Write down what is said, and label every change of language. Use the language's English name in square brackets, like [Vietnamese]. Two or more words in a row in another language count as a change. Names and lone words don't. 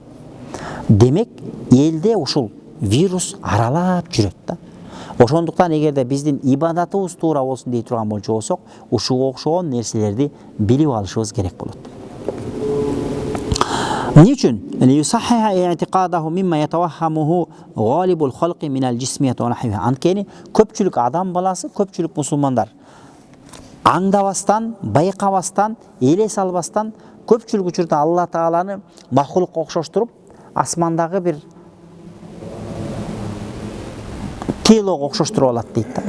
[Kyrgyz] Демек, элде ушул вирус аралап жүрөт да. Ошондуктан эгерде биздин ибадатыбыз туура болсун дей турган болсок, ушуга окшогон нерселерди билип алышыбыз керек болот. Эмне үчүн? [Arabic] ليصحح اعتقاده مما يتوهمه غالب الخلق من الجسمية ونحوها. [Kyrgyz] Анткени көпчүлүк адам баласы, көпчүлүк мусулмандар аңдабастан, байкабастан, элес албастан көпчүлүк учурда Алла Тааланы махлукка окшоштуруп, асмандагы бир телого окшоштуруп алат дейт да.